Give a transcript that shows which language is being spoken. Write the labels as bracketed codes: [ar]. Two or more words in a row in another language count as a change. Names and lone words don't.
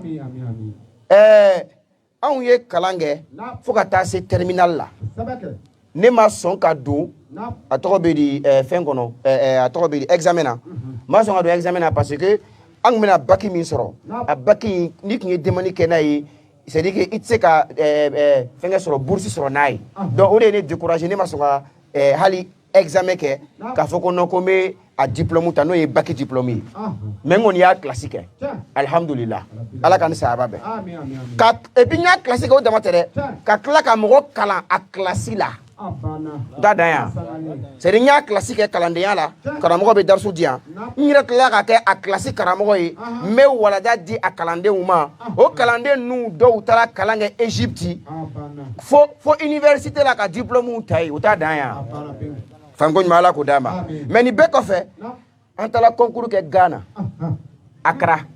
[bm] anw ye kalan kɛ fo ka taa se terminal la ne ma sɔn ka don a tɔgɔ bɛ di fɛn kɔnɔ a tɔgɔ bɛ di examen na n ma sɔn ka don examen na [fr] parce que [bm] an tun bɛna bac min sɔrɔ a bac in n'i tun ye demande kɛ n'a ye [fr] c'est-à-dire que [bm] i tɛ se ka fɛnkɛ sɔrɔ bourse sɔrɔ n'a ye donc o de ye ne décourager ne ma sɔn ka hali examen kɛ k'a fɔ ko non ko n bɛ a diplôme ta n'o ye bac diplôme ye mais n kɔni y'a classe kɛ alhamdulillah ala ka ni sayaba bɛn [fr] et puis [bm] n y'a classe kɛ o dama tɛ dɛ ka tila ka mɔgɔ kalan a classe la da dan yan [fr] c'est-à-dire [bm] n y'a classe kɛ kalandenya la karamɔgɔ bɛ darisu di yan n yɛrɛ tilala ka kɛ a classe karamɔgɔ ye n bɛ walanda di a kalandenw ma o kalanden ninnu dɔw taara kalan kɛ Égypte fo université la ka diplôme ta ye o t'a dan yan fanko ɲuman ala k'o d'a ma mais nin bɛɛ kɔfɛ an taara concours kɛ Ghana Accra